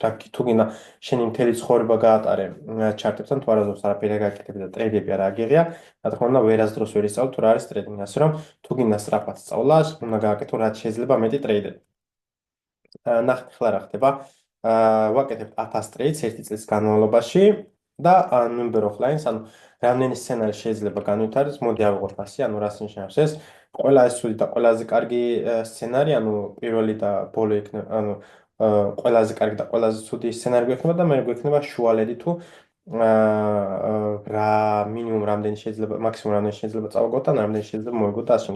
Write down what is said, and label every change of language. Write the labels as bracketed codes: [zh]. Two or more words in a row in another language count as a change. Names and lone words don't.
[ka] რა თუ გინდა შენი მთელი ცხოვრება გაატარე ჩარტებთან, თუ არასდროს არაფერი არ გააკეთები და ტრეიდები არ აგიღია, რა თქმა უნდა, ვერასდროს ვერ ისწავლ თუ რა არის ტრეიდინგი, ასე რომ თუ გინდა სწრაფად სწავლა, უნდა გააკეთო რაც შეიძლება მეტი ტრეიდები. ნახეთ ახლა რა ხდება. ვაკეთებ 1000 ტრეიდს 1 წლის განმავლობაში და [en] number of lines, [ka] ანუ რამდენი სცენარი შეიძლება განვითარდეს, მოდი ავიღოთ 100, ანუ რას ნიშნავს ეს? ყველა ეს სული და ყველაზე კარგი სცენარი, ანუ პირველი და ბოლო იქნება, ანუ ყველაზე კარგი და ყველაზე ცუდი სცენარი გვექნება და მე გვექნება შუალედი თუ რა მინიმუმ რამდენი შეიძლება, მაქსიმუმ რამდენი შეიძლება წავაგოთ და რამდენი შეიძლება მოიგოთ და ასე შემდეგ.